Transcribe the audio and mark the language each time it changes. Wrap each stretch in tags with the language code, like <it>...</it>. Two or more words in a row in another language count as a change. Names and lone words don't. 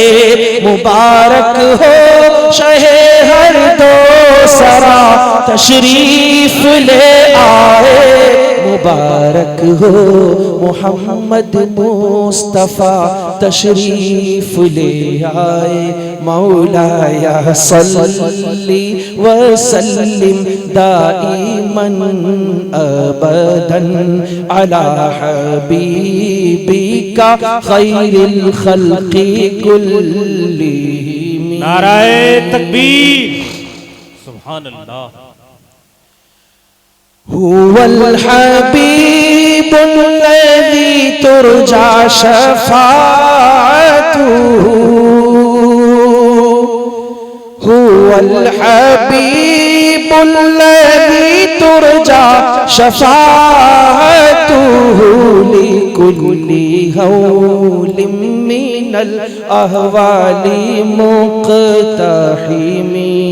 <ur>مبارک ہو شہِ ہر دو سرا تشریف لے آئے، مبارک ہو محمد مصطفیٰ تشریف لے آئے.</ur> <ar>مولاي صل وسلم دائما أبدا على حبيبك خير الخلق كلهم.</ar> <ur>نعرۂ تکبیر,</ur> <ar>سبحان الله. هو الحبيب الذي ترجى شفاعته، هو الحبيب الذي ترجى شفاعته لكل هول من الأهوال مقتحم.</ar>